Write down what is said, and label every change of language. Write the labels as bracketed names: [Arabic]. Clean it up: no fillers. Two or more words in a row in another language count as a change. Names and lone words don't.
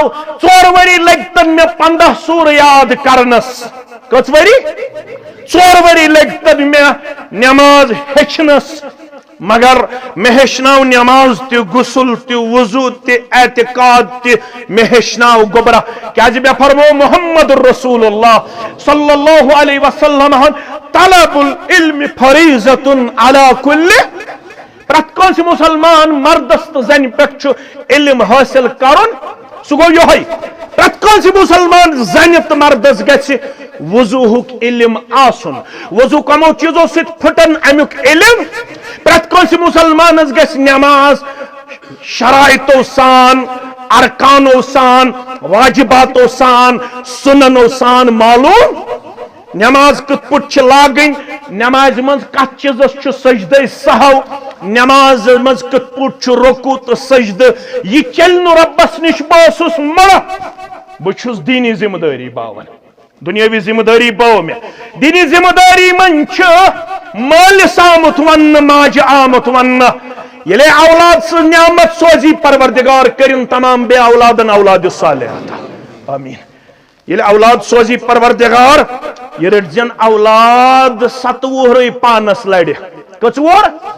[Kashmiri] 4 ؤری لگتن مے 15 سور یاد کرنس کٔژ ؤری 4 ؤری لگتن مے نماز ہیچھنس مگر مے ہیچھناو نماز تہ غسل تہ وضو تہ اعتقاد تہ مے ہیچھناو گوبرہ کیازِ مے فرمو محمد رسول اللہ [Arabic] صلی اللہ علیہ وسلم طلب العلم فریضۃ علی کل [Kashmiri] پرت کانس مسلمان مردس تو زن پہ علم حاصل کرن سہ گو یہ پرت کانس مسلمان زن تو مردس گژھِ وضوہک علم آسن وضو کمو چیزو ست پھٹن امیک علم پرت کانس مسلمانس گژھِ نماز شرائطو سان ارکانو سان واجباتو سان سننو سان معلوم نماز کت پٹ لاگن نماز مز کت چیزس سجدہ سہو نماز مز کت پٹ رکوع تو سجدہ یہ چل ربس نش بہس مڑ بہس دینی ذمہ داری باون دنیاوی ذمہ داری باو میں دینی ذمہ داری من مالس آمت ون ماجہ آمت ون یلے اولاد سے نعمت سوزی پروردگار کرن تمام بے اولادن اولاد صالحہ آمین یلے اولاد سوزی پروردگار یہ رٹزن اولاد 27 پانس لڑ کچ وور